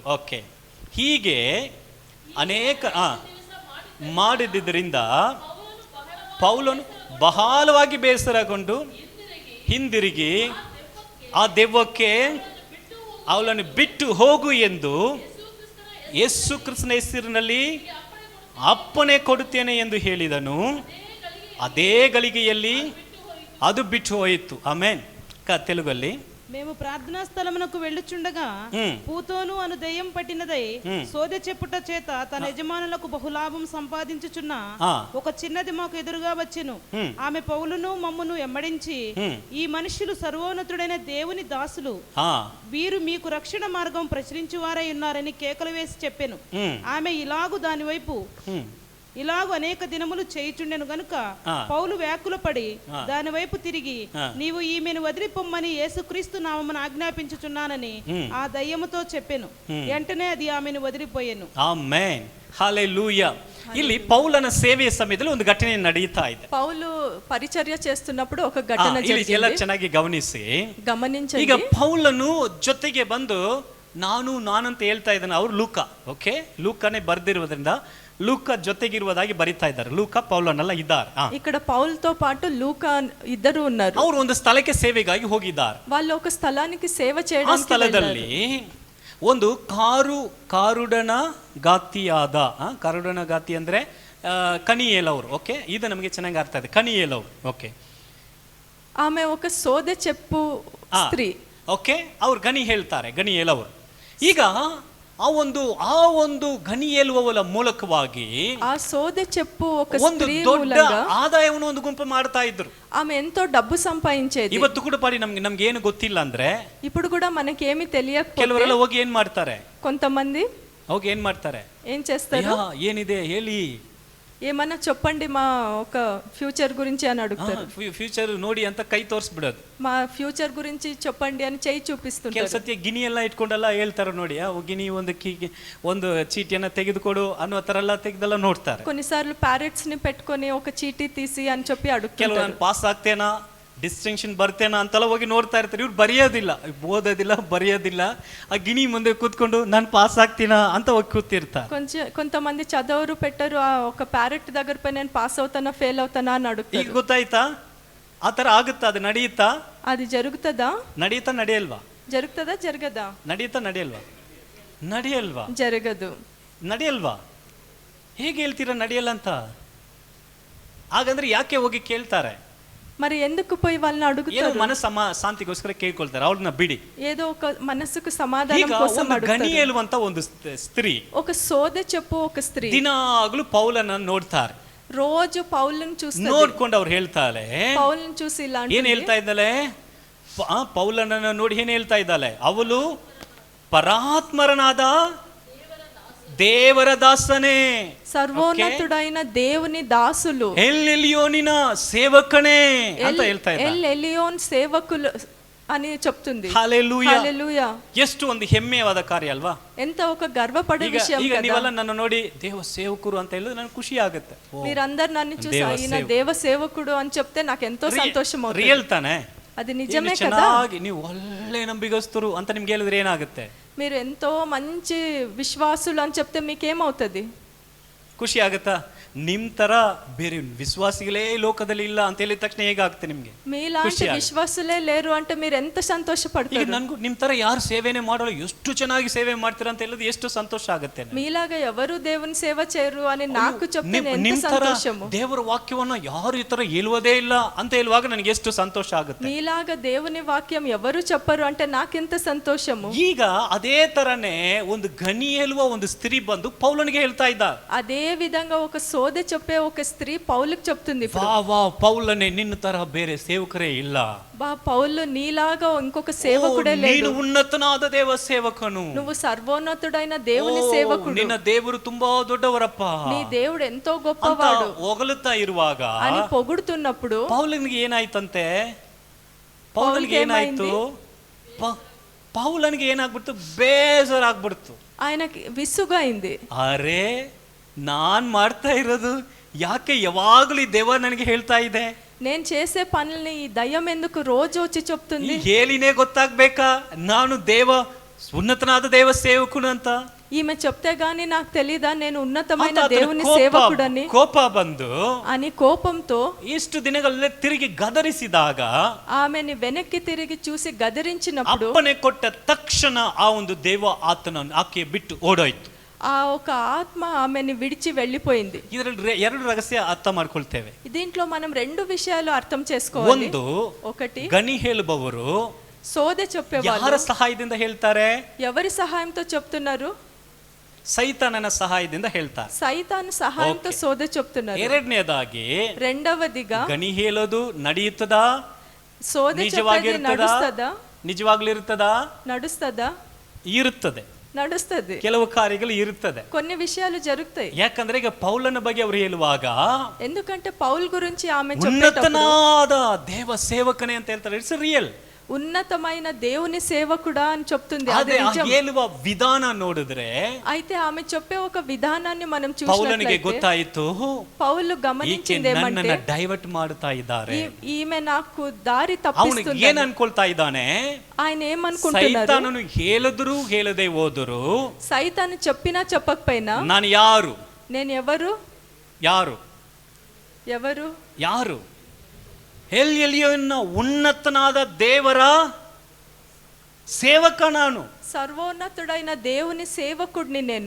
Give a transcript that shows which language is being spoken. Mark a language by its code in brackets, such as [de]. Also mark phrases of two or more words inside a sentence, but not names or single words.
[kn] ಓಕೆ, ಹೀಗೆ ಅನೇಕ ಮಾಡಿದ್ದರಿಂದ ಪೌಲನು ಬಹಳವಾಗಿ ಬೇಸರಗೊಂಡು ಹಿಂದಿರುಗಿ ಆ ದೆವ್ವಕ್ಕೆ ಅವಳನ್ನು ಬಿಟ್ಟು ಹೋಗು ಎಂದು ಯೇಸು ಕ್ರಿಸ್ತನ ಹೆಸರಿನಲ್ಲಿ ಅಪ್ಪಣೆ ಕೊಡುತ್ತೇನೆ ಎಂದು ಹೇಳಿದನು. ಅದೇ ಗಳಿಗೆಯಲ್ಲಿ ಅದು బిట్టు ಹೋಯಿತು. ఆమేన్. తెలుగಲ್ಲಿ [te] మేము ప్రార్థనా స్థలమునకు వెళ్ళుచుండగా పూతోను అను దెయ్యం పట్టినదై సోదె చెప్పుట చేత తన యజమానులకు బహులాభం సంపాదించుచున్న ఒక చిన్నది మాకు ఎదురుగా వచ్చెను. ఆమె పౌలును మమ్మును ఎమ్మడించి, ఈ మనుష్యులు సర్వోన్నతుడైన దేవుని దాసులు, వీరు మీకు రక్షణ మార్గం ప్రచురించువారై ఉన్నారని కేకలు వేసి చెప్పెను. ఆమె ఇలాగు అనేక దినములు చేయుచుండెను గనుక పౌలు వ్యాకులపడి దాని వైపు తిరిగి, నీవు ఈమెను వదిలిపొమ్మని యేసుక్రీస్తు నామమున ఆజ్ఞాపించుచున్నానని ఆ దయ్యముతో చెప్పెను. వెంటనే అది ఆమెను వదిలిపోయెను. [kn] ಆಮೆನ್. హల్లెలూయా. ಇಲ್ಲಿ ಪೌಲನ ಸೇವೆಯ ಸಮಯದಲ್ಲಿ ಒಂದು ಘಟನೆ ನಡೀತಾ ಇದೆ. [te] పౌలు పరిచర్య చేస్తున్నప్పుడు ఒక ఘటన జరిగింది. [kn] ಎಲ್ಲ ಚೆನ್ನಾಗಿ ಗಮನಿಂಚಂడి. ಈಗ ಪೌಲನು ಜೊತೆಗೆ ಬಂದು ನಾನಂತ ಹೇಳ್ತಾ ಇದ್ದಾನೆ. ಅವ್ರು ಲೂಕ, ಓಕೆ, ಲೂಕನೇ ಬರ್ದಿರುವುದರಿಂದ ಲೂಕ ಜೊತೆಗಿರುವುದಾಗಿ ಬರಿತಾ ಇದ್ದಾರೆ. ಲೂಕ ಪೌಲನೆಲ್ಲ ಇದ್ದಾರೆ. [te] ఇక్కడ పౌలుతో పాటు లూకా ఇద్దరు ఉన్నారు. [kn] ಅವರು ಒಂದು ಸ್ಥಳಕ್ಕೆ ಸೇವೆಗಾಗಿ ಹೋಗಿದ್ದಾರೆ. [te] వాళ్ళు ఒక స్థలానికి సేవ చేయడానికి [kn] ಆ ಸ್ಥಳದಲ್ಲಿ ಒಂದು ಕಾರುಡನ ಗಾತಿ ಅಂದ್ರೆ ಕನಿಯೇಲವರು. ಓಕೆ, ಇದು ನಮಗೆ ಚೆನ್ನಾಗಿ ಅರ್ಥ ಇದೆ. ಕನಿಯೇಲವರು, ಓಕೆ, [te] ಆమె ఒక సోదె చెప్పు స్త్రీ. [kn] ಓಕೆ, ಅವ್ರು ಗಣಿ ಹೇಳ್ತಾರೆ, ಗಣಿಯೇಲವರು. ಈಗ ಆ ಒಂದು ಗಣಿ ಹೇಳುವವರ ಮೂಲಕವಾಗಿ [te] ಆ ಸೋದೆ చెప్పు ఒక [kn] ಒಂದು ಸ್ತ್ರೀ ದೊಡ್ಡ ಆದಾಯವನ್ನು ಒಂದು ಗುಂಪು ಮಾಡ್ತಾ ಇದ್ರು. [te] ఆమె ఎంతో డబ్బు సంపాదించేది. [kn] ಇವತ್ತು ಕೂಡ ಪಾಡಿ ನಮ್ಗೆ ಏನು ಗೊತ್ತಿಲ್ಲ ಅಂದ್ರೆ, [te] ఇప్పుడు కూడా మనకేమీ తెలియకపోతే [kn] ಕೆಲವರೆಲ್ಲ ಹೋಗಿ ಏನ್ ಮಾಡ್ತಾರೆ, [te] కొంతమంది [kn] ಹೋಗಿ ಏನ್ ಮಾಡ್ತಾರೆ, [te] ఏం చేస్తారు, [kn] ಏನಿದೆ ಹೇಳಿ, [te] ఏమన్నా చెప్పండి మా ఒక ఫ్యూచర్ గురించి అని అడుగుతారు. [kn] ಫ್ಯೂಚರ್ ನೋಡಿ ಅಂತ ಕೈ ತೋರಿಸ್ಬಿಡೋದು. [te] మా ఫ్యూచర్ గురించి చెప్పండి అని చేయి చూపిస్తుంటారు. [kn] ಕೆಲವು ಸತ್ಯ ಗಿನಿ ಎಲ್ಲ ಇಟ್ಕೊಂಡೆಲ್ಲ ಹೇಳ್ತಾರೆ ನೋಡಿ, ಗಿನಿ ಒಂದು ಚೀಟಿಯನ್ನ ತೆಗೆದುಕೊಡು ಅನ್ನೋ ತರ ಎಲ್ಲ ತೆಗೆದೆಲ್ಲ ನೋಡ್ತಾರೆ. [te] కొన్నిసార్లు ప్యారెట్స్ ని పెట్టుకొని ఒక చీటీ తీసి అని చెప్పి అడుగుతారు. [kn] ಕೆಲವು ನಾನು ಪಾಸ್ ಆಗ್ತೇನಾ, ಡಿಸ್ಟಿಂಕ್ಷನ್ ಬರ್ತೇನಾ ಅಂತೆಲ್ಲ ಹೋಗಿ ನೋಡ್ತಾ ಇರ್ತಾರೆ. ಇವ್ರು ಬರೆಯೋದಿಲ್ಲ, ಓದೋದಿಲ್ಲ, ಬರೆಯೋದಿಲ್ಲ. ಆ ಗಿಣಿ ಮುಂದೆ ಕೂತ್ಕೊಂಡು ನಾನು ಪಾಸ್ ಆಗ್ತೀನಾ ಅಂತ ಹೋಗಿ ಕೂತಿರ್ತಾರೆ. [te] కొంతమంది చదవరు పెట్టరు. ఒక ప్యారెట్ దగ్గర పై నేను పాస్ అవుతానా ఫెయిల్ అవుతానా అని అడుగుతారు. [kn] ಈಗ ಗೊತ್ತಾಯ್ತಾ? ಆ ತರ ಆಗುತ್ತಾ? ಅದು ನಡೆಯುತ್ತಾ? [te] అది జరుగుతుందా? [kn] ನಡೆಯುತ್ತಾ ನಡೆಯಲ್ವಾ? [te] జరుగుతుందా జరగదా? [kn] ನಡೆಯುತ್ತಾ ನಡೆಯಲ್ವಾ? ನಡೆಯಲ್ವಾ? [te] జరగదు. [kn] ನಡೆಯಲ್ವಾ? ಹೇಗೆ ಹೇಳ್ತೀರಾ ನಡೆಯಲ್ಲ ಅಂತ? ಹಾಗಂದ್ರೆ ಯಾಕೆ ಹೋಗಿ ಕೇಳ್ತಾರೆ? [te] మరి ఎందుకు పోయి వాళ్ళని అడుగుతారు? [kn] ಮನಸ್ಸು ಶಾಂತಿಗೋಸ್ಕರ ಕೇಳ್ಕೊಳ್ತಾರೆ, ಅವ್ರನ್ನ ಬಿಡಿ. [te] ఏదో ఒక మనసుకు సమాధానం కోసం అడుగుతారు. [kn] ಗಣಿ ಹೇಳುವಂತ ಒಂದು ಸ್ತ್ರೀ, [te] ఒక సోదె చెప్పు ఒక స్త్రీ [kn] ದಿನಾಗ್ಲೂ ಪೌಲನ ನೋಡ್ತಾರೆ. [te] రోజు పౌలుని చూస్తారు. [kn] ನೋಡ್ಕೊಂಡು ಅವ್ರು ಹೇಳ್ತಾರೆ, [te] పౌలుని చూసి ఇలా [kn] ಏನ್ ಹೇಳ್ತಾ ಇದ್ದಾಳೆ? ಪೌಲನನ್ನ ನೋಡಿ ಏನ್ ಹೇಳ್ತಾ ಇದ್ದಾಳೆ? ಅವಳು ಪರಾತ್ಮರನಾದ ದೇವರ ದಾಸನೇ, [te] ಸರ್ವೋನ್ನతుడైన దేవుని దాసులు, [kn] ఎలియోనిన సేవకనే ಅಂತ ಹೇಳ್ತಾ ಇದ್ದಾರೆ. [te] ఎలియోన్ సేవకులు అని చెప్తుంది. హల్లెలూయా, హల్లెలూయా. [kn] ಎಷ್ಟು ಒಂದು ಹೆಮ್ಮೆಯಾದ ಕಾರ್ಯ ಅಲ್ವಾ? [te] ఎంత ఒక గర్వపడే విషయం [kn] ಈಗ [te] కదా. [kn] ನೀವೆಲ್ಲ ನನ್ನ ನೋಡಿ ದೇವ ಸೇವಕರು ಅಂತ ಹೇಳಿದ್ರೆ ನನಗೆ ಖುಷಿ ಆಗುತ್ತೆ. [te] మీరందరూ నన్ను చూసి ఈయన దేవ సేవకుడు అని చెప్తే నాకు ఎంతో సంతోషం అవుతుంది. [kn] రియಲ್ ತಾನೆ? [te] అది నిజమే కదా. [kn] ಚೆನ್ನಾಗಿ ನೀವು ಒಳ್ಳೆ ನಂಬಿಗಸ್ತರು ಅಂತ ನಿಮ್ಗೆ ಹೇಳಿದ್ರೆ ಏನಾಗುತ್ತೆ? [te] మీరు ఎంతో మంచి విశ్వాసులు అని చెప్తే మీకేమవుతుంది? [kn] ಖುಷಿ ಆಗುತ್ತಾ? ನಿಮ್ ತರ ಬೇರೆ ವಿಶ್ವಾಸಿಗಳೇ ಲೋಕದಲ್ಲಿ ಇಲ್ಲ ಅಂತ ಹೇಳಿದ ತಕ್ಷಣ ಹೇಗಾಗುತ್ತೆ ನಿಮ್ಗೆ? [te] మీలాంటి విశ్వాసులే లేరు అంటే మీరు ఎంత [kn] ಈಗ [te] సంతోషపడతారు? [kn] ನನ್ಗೂ ನಿಮ್ ತರ ಯಾರು ಸೇವೆನೆ ಮಾಡಲ್ಲ, ಎಷ್ಟು ಚೆನ್ನಾಗಿ ಸೇವೆ ಮಾಡ್ತೀರಾ ಅಂತ ಹೇಳಿದ್ರೆ ಎಷ್ಟು ಸಂತೋಷ ಆಗುತ್ತೆ. [te] మీలాగా ఎవరు దేవుని సేవ చేయరు అని నాకు చెప్తే ఎంత [kn] ನಿಮ್ ತರ [te] సంతోషము. [kn] ದೇವರ ವಾಕ್ಯವನ್ನ ಯಾರು ಈ ತರ ಹೇಳುವುದೇ ಇಲ್ಲ ಅಂತ ಹೇಳುವಾಗ ನನಗೆ ಎಷ್ಟು ಸಂತೋಷ ಆಗುತ್ತೆ. [te] మీలాగా దేవుని వాక్యం ఎవరు చెప్పరు అంటే నాకెంత సంతోషము. [kn] ಈಗ ಅದೇ ತರನೇ ಒಂದು ಗಣಿ ಹೇಳುವ ಒಂದು ಸ್ತ್ರೀ ಬಂದು ಪೌಲನಿಗೆ ಹೇಳ್ತಾ ಇದ್ದ. [te] అదే విధంగా ఒక సోదె చెప్పే ఒక స్త్రీ పౌలుకి చెప్తుంది, [kn] ವಾ ವಾ ಪೌಲನೇ, ನಿನ್ನ ತರ ಬೇರೆ ಸೇವಕರೇ ಇಲ್ಲ. [te] బా పౌలు నీలాగా ఇంకొక సేవకుడే [kn] ನೀನು [te] లేడు. [kn] ಉನ್ನತನಾದ ದೇವ ಸೇವಕನು, [te] నువ్వు సర్వోన్నతుడైన దేవుని సేవకుడు, [kn] ನಿನ್ನ ದೇವರು ತುಂಬಾ ದೊಡ್ಡವರಪ್ಪ, [te] నీ దేవుడు ఎంతో [kn] ಅಂತ [te] గొప్పవాడు [kn] ಹೊಗಳುತ್ತಾ ಇರುವಾಗ [te] అని పొగుడుతున్నప్పుడు [kn] ಪೌಲನಿಗೆ ಏನಾಯ್ತಂತೆ? ಪೌಲನಿಗೆ ಏನಾಯ್ತು? ಪೌಲನಿಗೆ ಏನಾಗ್ಬಿಡ್ತು? ಬೇಜಾರಾಗ್ಬಿಡ್ತು. [te] ఆయనకి విసుగైంది. [kn] ಅರೆ, ನಾನ್ ಮಾಡ್ತಾ ಇರೋದು ಯಾಕೆ ಯಾವಾಗಲೂ ಈ ದೇವ ನನಗೆ ಹೇಳ್ತಾ ಇದೆ? [te] నేను చేసే పనుల్ని ఈ దయ్యం ఎందుకు రోజు వచ్చి చెప్తుంది? [kn] ಹೇಳಿನೇ ಗೊತ್ತಾಗ್ಬೇಕಾ ನಾನು ಉನ್ನತನಾದ ದೇವ ಸೇವಕನು ಅಂತ? [te] ఈమె చెప్తే గానీ నాకు తెలీదా నేను ఉన్నతమైన దేవుని సేవకుడని? [kn] ಕೋಪ ಬಂದು [te] అని కోపంతో [kn] ಇಷ್ಟು ದಿನಗಳಲ್ಲೇ ತಿರುಗಿ ಗದರಿಸಿದಾಗ [te] ఆమెని వెనక్కి తిరిగి చూసి గదిరించినప్పుడు [kn] ಅಪ್ಪನೆ ಕೊಟ್ಟ ತಕ್ಷಣ ಆ ಒಂದು ದೇವ ಆತನನ್ನು ಆಕೆ ಬಿಟ್ಟು ಓಡೋಯ್ತು. [te] ఆ ఒక ఆత్మ ఆమెని విడిచి వెళ్ళిపోయింది. [kn] ಇದರಲ್ಲಿ ಎರಡು ರಹಸ್ಯ ಅರ್ಥ ಮಾಡ್ಕೊಳ್ತೇವೆ. [te] దీంట్లో మనం రెండు విషయాలు అర్థం చేసుకోవాలి. [kn] ಒಂದು, [te] ఒకటి [kn] ಗಣಿ ಹೇಳುವವರು [te] సోదె చెప్పేవాళ్ళు [kn] ಯಾರ ಸಹಾಯದಿಂದ ಹೇಳ್ತಾರೆ? [te] ఎవరి సహాయంతో చెప్తున్నారు? [kn] ಸೈತಾನನ ಸಹಾಯದಿಂದ ಹೇಳ್ತಾರೆ. [te] సైతాను సహాయంతో సోదె చెప్తున్నారు. [kn] ಎರಡನೇದಾಗಿ, [te] రెండవదిగా [kn] ಗಣಿ ಹೇಳೋದು ನಡೆಯುತ್ತದಾ? [te] సోదె చెప్పేది నడుస్తదా? [kn] ನಿಜವಾಗ್ಲೂ ಇರುತ್ತದಾ? [te] నడుస్తదా? [kn] ಇರುತ್ತದೆ. [te] నడుస్తది. [kn] ಕೆಲವು ಕಾರ್ಯಗಳು ಇರುತ್ತದೆ. [te] కొన్ని విషయాలు జరుగుతాయి. [kn] ಯಾಕಂದ್ರೆ ಈಗ ಪೌಲನ ಬಗ್ಗೆ ಅವರು ಹೇಳುವಾಗ [te] ఎందుకంటే పౌల్ గురించి ఆమె చెప్పేటప్పుడు [kn] ಉನ್ನತನಾದ ದೇವ ಸೇವಕನೇ ಅಂತ ಹೇಳ್ತಾರೆ. [en] It's real. [te] ఉన్నతమైన దేవుని సేవకుడా అని చెప్తుంది. అది [kn] ಅದೇ [te] నిజం. [kn] ಹೇಳುವ ವಿಧಾನ ನೋಡಿದ್ರೆ [te] అయితే ఆమె చెప్పే ఒక విధానాన్ని మనం [kn] ಪೌಲನಿಗೆ [te] చూసినట్లయితే [kn] ಗೊತ್ತಾಯಿತು, [te] పౌలు [kn] ಈಕೆ [te] గమనించింది ఏమంటే [kn] ನನ್ನನ್ನ ಡೈವರ್ಟ್ ಮಾಡ್ತಾ ಇದ್ದಾರೆ. [te] ఈమె నాకు దారి [kn] ಅವನು [te] తప్పిస్తుంది. [kn] ಏನ್ ಅನ್ಕೊಳ್ತಾ ಇದ್ದಾನೆ? [te] ఆయన ఏమనుకుంటున్నారు? [kn] ಸೈತಾನನು ಹೇಳಿದ್ರು ಹೇಳದೆ ಹೋದರು [te] సైతాను చెప్పినా చెప్పకపోయినా [kn] ನಾನು ಯಾರು? [te] నేను ఎవరు? [kn] ಯಾರು? [te] ఎవరు? [kn] ಯಾರು? ಎಲ್ಲಿಯನ್ನ ಉನ್ನತನಾದ ದೇವರ ಸೇವಕ ನಾನು. [te] సర్వోన్నతుడైన దేవుని సేవకుడిని నేను.